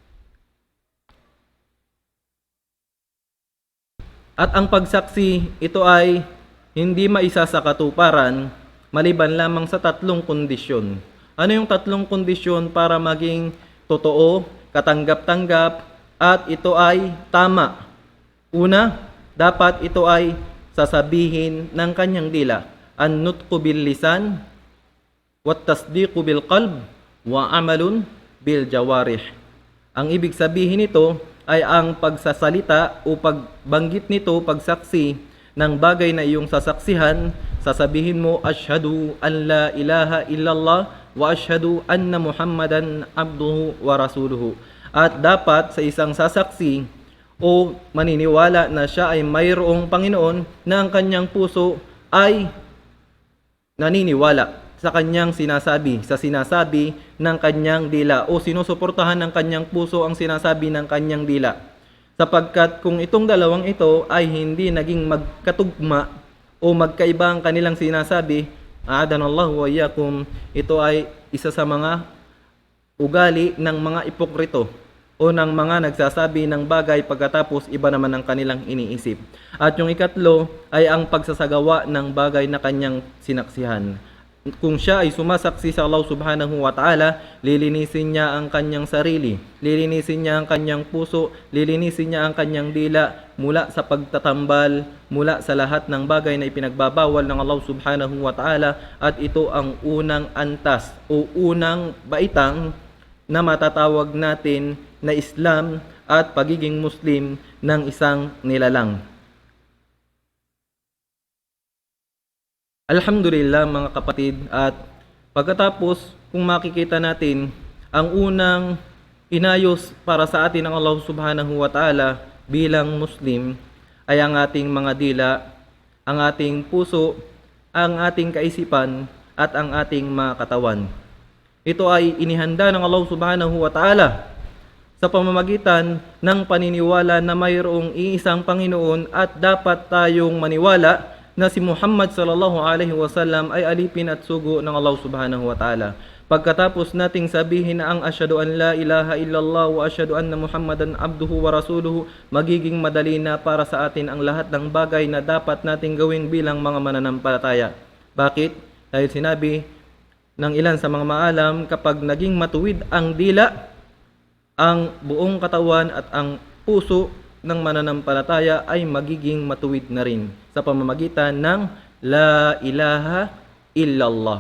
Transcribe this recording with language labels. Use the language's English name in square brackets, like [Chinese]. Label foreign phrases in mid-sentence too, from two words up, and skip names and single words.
[Filipino] At ang pagsaksi, ito ay hindi maisa sa katuparan maliban lamang sa tatlong kondisyon. Ano yung tatlong kondisyon para maging totoo, katanggap-tanggap, at ito ay tama? Una, dapat ito ay sasabihin ng kanyang dila. [Arabic] النطق باللسان والتصديق بالقلب وعمل بالجوارح. [Filipino] Ang ibig sabihin nito ay ang pagsasalita o pagbanggit nito, pagsaksi ng bagay na iyong sasaksihan, sasabihin mo, [Arabic] أشهد أن لا إله إلا الله وأشهد أن محمدا عبده ورسوله. [Filipino] At dapat sa isang sasaksi o maniniwala na siya ay mayroong Panginoon na ang kanyang puso ay naniniwala sa kanyang sinasabi, sa sinasabi ng kanyang dila, o sinusuportahan ng kanyang puso ang sinasabi ng kanyang dila. Sapagkat kung itong dalawang ito ay hindi naging magkatugma o magkaiba ang kanilang sinasabi, [Arabic] a'adanallahu wa iyyakum, [Filipino] ito ay isa sa mga ugali ng mga ipokrito o ng mga nagsasabi ng bagay pagkatapos iba naman ang kanilang iniisip. At yung ikatlo ay ang pagsasagawa ng bagay na kanyang sinaksihan. Kung siya ay sumasaksi sa Allah [Arabic] subhanahu wa ta'ala, [Filipino] lilinisin niya ang kanyang sarili, lilinisin niya ang kanyang puso, lilinisin niya ang kanyang dila mula sa pagtatambal, mula sa lahat ng bagay na ipinagbabawal ng Allah [Arabic] subhanahu wa ta'ala, [Filipino] at ito ang unang antas o unang baitang na matatawag natin na Islam at pagiging Muslim ng isang nilalang. Alhamdulillah mga kapatid, at pagkatapos kung makikita natin ang unang inayos para sa atin ng Allah [Arabic] subhanahu wa ta'ala [Filipino] bilang Muslim ay ang ating mga dila, ang ating puso, ang ating kaisipan at ang ating mga katawan. Ito ay inihanda ng Allah [Arabic] subhanahu wa ta'ala [Filipino] sa pamamagitan ng paniniwala na mayroong iisang Panginoon at dapat tayong maniwala na si Muhammad [Arabic] sallallahu alaihi wasallam [Filipino] ay alipin at sugo ng Allah [Arabic] subhanahu wa ta'ala. [Filipino] Pagkatapos nating sabihin na ang [Arabic] أشهد أن لا إله إلا الله وأشهد أن محمدا عبده ورسوله, [Filipino] magiging madali na para sa atin ang lahat ng bagay na dapat nating gawin bilang mga mananampalataya. Bakit? Dahil sinabi ng ilan sa mga maalam, kapag naging matuwid ang dila, ang buong katawan at ang puso ng mananampalataya ay magiging matuwid na rin sa pamamagitan ng [Arabic] La ilaha illallah.